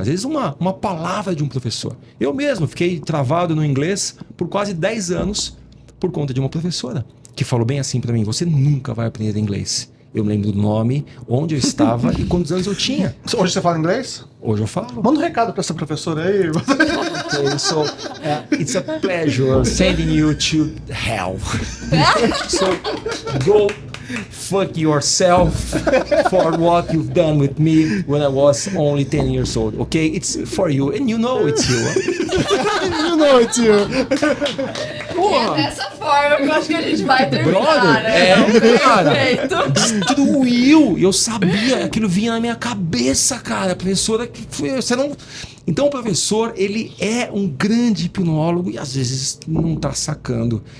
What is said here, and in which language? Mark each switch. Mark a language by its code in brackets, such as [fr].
[pt] Às vezes uma palavra de um professor. Eu mesmo fiquei travado no inglês por quase 10 anos por conta de uma professora que falou bem assim para mim, você nunca vai aprender inglês. Eu me lembro do nome, onde eu estava e quantos anos eu tinha. Hoje você fala inglês? Hoje eu falo. Manda um recado pra essa professora aí. [en] Okay, so it's a pleasure sending you to hell. So go fuck yourself for what you've done with me when I was only 10 years old. Okay, it's for you and you know it's you. You know it's you. [pt] É dessa forma que eu acho que a gente vai terminar, [en] Brother, [pt] né? cara. Perfeito. Tudo Will, eu sabia, aquilo vinha na minha cabeça, cara. A professora que foi, você não. Então o professor, ele é um grande hipnólogo e às vezes não tá sacando.